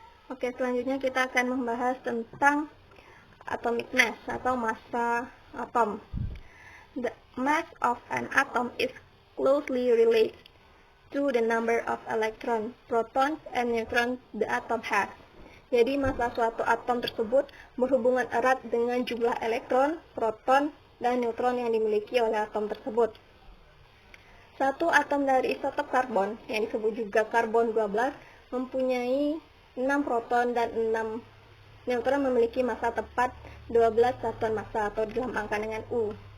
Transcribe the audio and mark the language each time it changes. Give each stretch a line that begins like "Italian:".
Indonesian: Oke, selanjutnya kita akan membahas tentang atomic mass atau massa atom.
English: The mass of an atom is closely related to the number of electrons, protons, and neutrons the atom has.
Indonesian: Jadi massa suatu atom tersebut berhubungan erat dengan jumlah elektron, proton, dan neutron yang dimiliki oleh atom tersebut. Satu atom dari isotop karbon, yang disebut juga karbon 12, mempunyai 6 proton dan 6 neutron memiliki massa tepat 12 satuan massa atau dilambangkan dengan U.